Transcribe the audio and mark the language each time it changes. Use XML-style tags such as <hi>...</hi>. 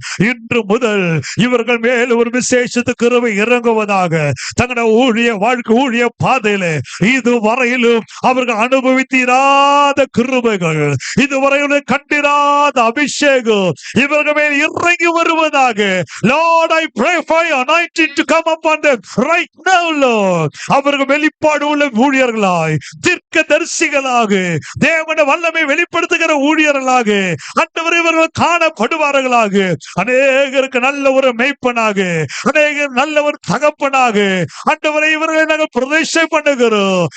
<ta>இன்று முதல் இவர்கள் மேல் ஒரு விசேஷத்து கிருபை இறங்குவதாக. தங்களுடைய ஊழிய பாதையில இதுவரையிலும் அவர்கள் அனுபவித்திராத கிருபைகள், இதுவரையிலும் கண்டிராத அபிஷேகம் இவர்கள் மேல் இறங்கி வருவதாக.</ta> <en>Lord, I pray for your anointing to come upon them right now, Lord.</en> <ta>அவர்கள் வெளிப்பாடு உள்ள ஊழியர்களாய், தீர்க்க தரிசிகளாக, தேவனுடைய வல்லமை வெளிப்படுத்துகிற ஊழியர்களாக ஆண்டவரே இவர்கள் காணப்படுவார்களாக. அநேகருக்கு நல்ல ஒரு மேய்ப்பனாக, அநேகர் நல்ல ஒரு தகப்பனாக ஆண்டவரை இவர்களை நாங்கள் பிரதிஷ்டை பண்ணுகிறோம்.</ta>